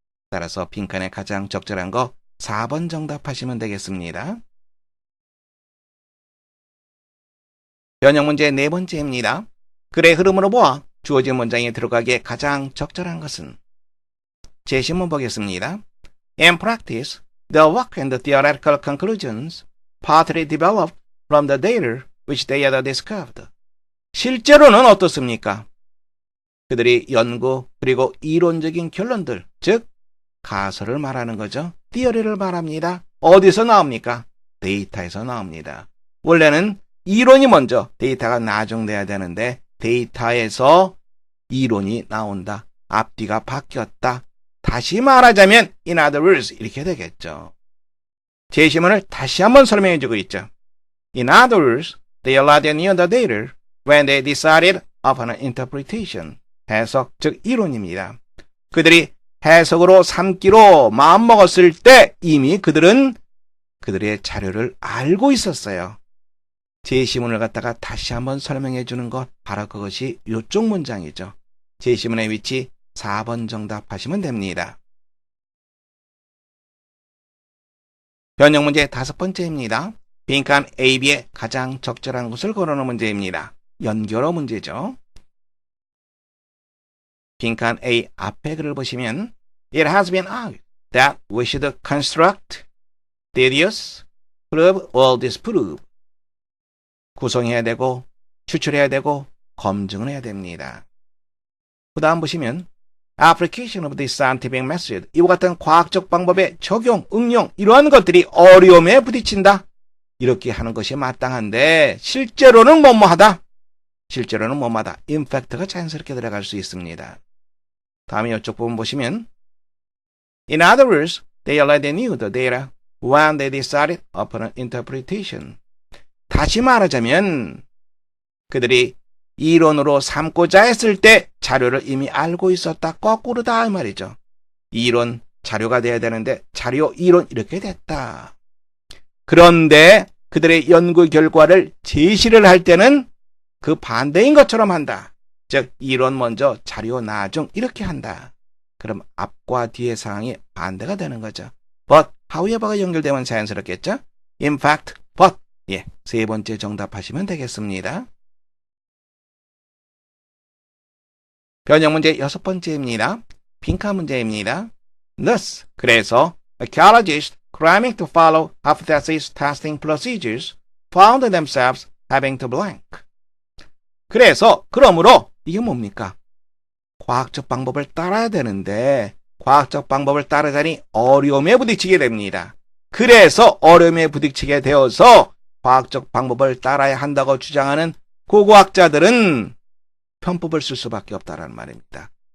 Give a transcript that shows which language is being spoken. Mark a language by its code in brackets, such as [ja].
[ko] 따라서 빈칸에 가장 적절한 거 4번 정답하시면 되겠습니다. 변형 문제 네 번째입니다. 글의 흐름으로 보아 주어진 문장에 들어가기에 가장 적절한 것은? 제시문 보겠습니다. [en] In practice, the work and the theoretical conclusions partly developed from the data which they had discovered. [ko] 실제로는 어떻습니까? 그들이 연구 그리고 이론적인 결론들, 즉 가설을 말하는 거죠. theory를 말합니다. 어디서 나옵니까? 데이터에서 나옵니다. 원래는 이론이 먼저, 데이터가 나중돼야 되는데 데이터에서 이론이 나온다. 앞뒤가 바뀌었다. 다시 말하자면 [en] in other words [ko] 이렇게 되겠죠. 제시문을 다시 한번 설명해주고 있죠. [en] In other words, they relied on the data when they decided upon an interpretation. [ko] 해석, 즉 이론입니다. 그들이 해석으로 삼기로 마음먹었을 때 이미 그들은 그들의 자료를 알고 있었어요. 제시문을 갖다가 다시 한번 설명해 주는 것, 바로 그것이 이쪽 문장이죠. 제시문의 위치 4번 정답하시면 됩니다. 변형 문제 5번째입니다. 빈칸 A, B에 가장 적절한 것을 고르는 문제입니다. 연결어 문제죠. 빈칸 A 앞에 글을 보시면 [en] It has been argued that we should construct, deduce, prove, or disprove. [ko] 구성해야 되고, 추출해야 되고, 검증을 해야 됩니다. 그 다음 보시면 [en] application of this scientific method. [ko] 이와 같은 과학적 방법의 적용, 응용 이러한 것들이 어려움에 부딪힌다. 이렇게 하는 것이 마땅한데 실제로는 뭐뭐하다. 실제로는 뭐뭐하다. 임팩트가 자연스럽게 들어갈 수 있습니다. 다음에 이쪽 부분 보시면 [en] In other words, they already knew the data when they decided upon an interpretation. [ko] 다시 말하자면 그들이 이론으로 삼고자 했을 때 자료를 이미 알고 있었다. 거꾸로다 이 말이죠. 이론, 자료가 돼야 되는데 자료, 이론 이렇게 됐다. 그런데 그들의 연구 결과를 제시를 할 때는 그 반대인 것처럼 한다. 즉 이론 먼저, 자료 나중 이렇게 한다. 그럼 앞과 뒤의 상황이 반대가 되는 거죠. But, however가 연결되면 자연스럽겠죠? [en] In fact, but. [ko] 예, 세 번째 정답하시면 되겠습니다. 변형 문제 여섯 번째입니다. 빈칸 문제입니다. [en] Thus, [ko] 그래서 [en] archaeologists cramming to follow hypothesis testing procedures found themselves having to blank. [ko] 그래서 그러므로 이게 뭡니까? 과학적 방법을 따라야 되는데 과학적 방법을 따르자니 어려움에 부딪히게 됩니다. 그래서 어려움에 부딪히게 되어서 과학적 방법을 따라야 한다고 주장하는 고고학자들은 편법을 쓸 수밖에 없다라는 말입니다.